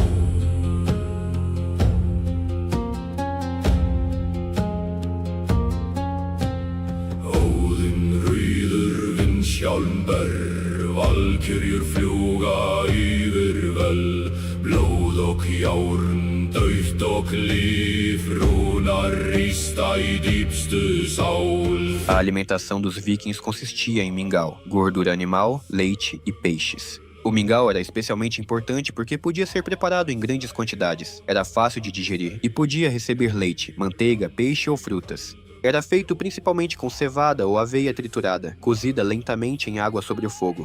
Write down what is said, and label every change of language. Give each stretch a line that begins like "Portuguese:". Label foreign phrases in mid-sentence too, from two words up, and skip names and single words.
Icelandic: Óðinn rauður vindsjálm ber valkyrjur fljúga yfir vel blóð og járn dauft og líf rúnar rista í dýpstu sál.
Portuguese: A alimentação dos vikings consistia em mingau, gordura animal, leite e peixes. O mingau era especialmente importante porque podia ser preparado em grandes quantidades, era fácil de digerir e podia receber leite, manteiga, peixe ou frutas. Era feito principalmente com cevada ou aveia triturada, cozida lentamente em água sobre o fogo.